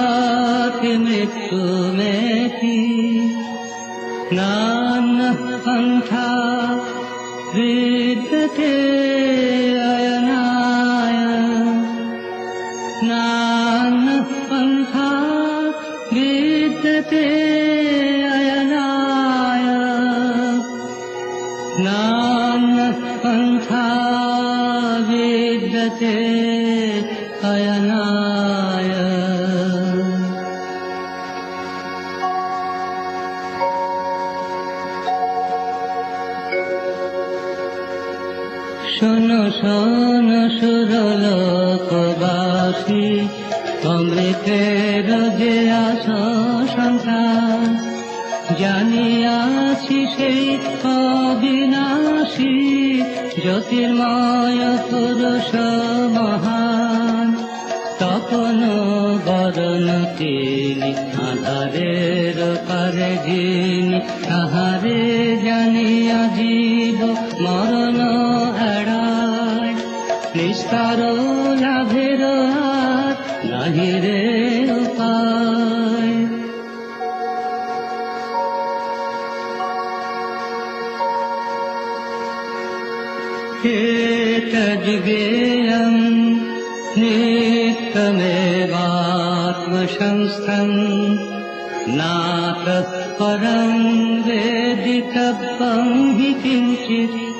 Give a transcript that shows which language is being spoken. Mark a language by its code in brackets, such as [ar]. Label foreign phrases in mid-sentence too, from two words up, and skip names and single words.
[sa] मृत्युमेति नान्यः पन्था विद्यते अयनाय नान्यः पन्था विद्यते अयनाय नान्यः पन्था विद्यते अयनाय। [bn] শোনো শোনো সুরলোকবাসী অমৃতের যে আশঙ্কা জানিয়াছি সেই অবিনাশী জ্যোতির্ময় পুরুষ মহান তপন বরণ তিনি আধারের পারে যিনি তাহারে জানিয়া জীব মরণ এড়ায় নিস্তার লাভের আর নাহি রে উপায়। [sa] एतद्गेयं नित्यमेवात्मसंस्थं नातः परं वेदितव्यं हि किञ्चित्